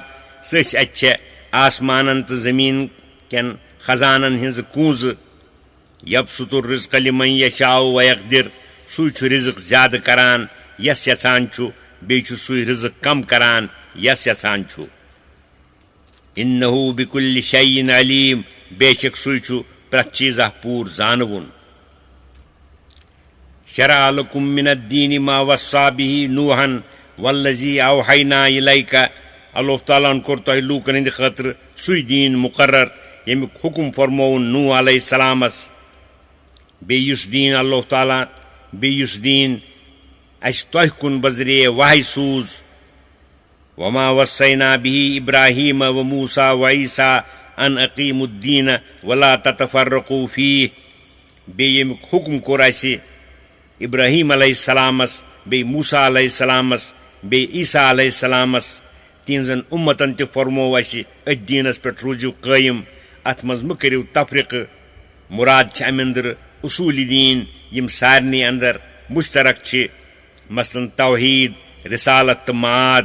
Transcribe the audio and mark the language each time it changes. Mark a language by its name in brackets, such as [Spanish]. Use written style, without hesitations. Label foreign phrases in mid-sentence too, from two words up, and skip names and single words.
[Kashmiri] سٔسۍ اتہِ چھےٚ آسمانن تہٕ زٔمیٖن کٮ۪ن خزانن ہِنٛزٕ کوٗنٛزٕ. [Arabic] یبسط الرزق لمن یشاء ویقدر. [Kashmiri] سُے چھُ رزق زیادٕ کران یس یژھان چھُ، بیٚیہِ چھُ سُے رزق کم کران یس یژھان چھُ. [Arabic] انہ بکل شیء علیم. [Kashmiri] بے شک سُے چھُ پرٛٮ۪تھ چیٖزا پوٗرٕ زانوُن. [Arabic] شرع لکم من الدین ما وصى به نوحا والذی اوحینا الیک. [Kashmiri] اللہ تعالیٰ ہن کوٚر تۄہہِ لوٗکن ہٕنٛدِ خٲطرٕ سُے دیٖن مُقرر ییٚمیُک حُکم فرمووُن نوح علیہ السلامس. بیٚیہِ یُس دیٖن اَسہِ تۄہہِ کُن بذریعہ وحی سوٗز. [Arabic] وما وصینا به ابراہیم و موسیٰ و عیسیٰ ان اقیموا الدین ولا تتفرقوا فیہ. [Kashmiri] بیٚیہِ ییٚمیُک حُکم کوٚر اَسہِ ابراہیم علیہ السلامس، بیٚیہِ موسیٰ علیہ السلامس، بیٚیہِ عیسیٰ علیہ السلامس. تِہنٛزن اُمتن تہِ فرموو اَسہِ أتھۍ دیٖنس پٮ۪ٹھ روٗزِو قٲیِم، اتھ منٛز مہٕ کٔرِو تفریقہٕ. مُراد چھِ امہِ انٛدرٕ اصوٗلی دیٖن یِم سارنٕے انٛدر مُشترک چھِ، مثلاً توحیٖد، رسالت تہٕ ماد.